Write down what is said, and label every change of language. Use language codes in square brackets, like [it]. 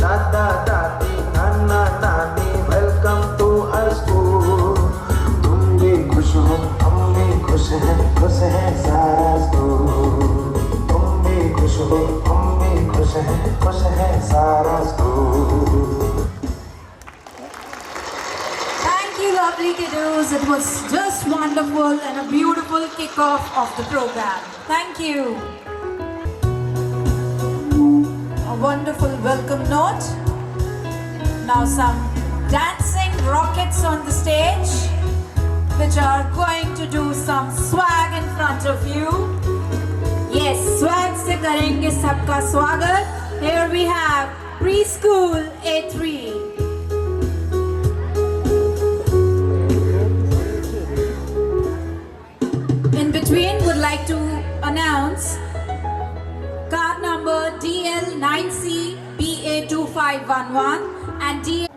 [hi] दादा दादी नाना नानी [en] Welcome to our school. [hi] तुम भी खुश हो, हम भी खुश है सारा स्कूल। तुम भी खुश हो, हम भी खुश है सारा school. [en] Thank you, lovely kiddos. It was just wonderful and a beautiful kickoff of the program. Thank you. A wonderful welcome note. Now some dancing rockets on the stage, which are going to do some swag in front of you. [hi] Yes, swag से करेंगे सबका स्वागत. [en] Here we have preschool A3. In between, would like to announce card number DL9CBA2511 and DL.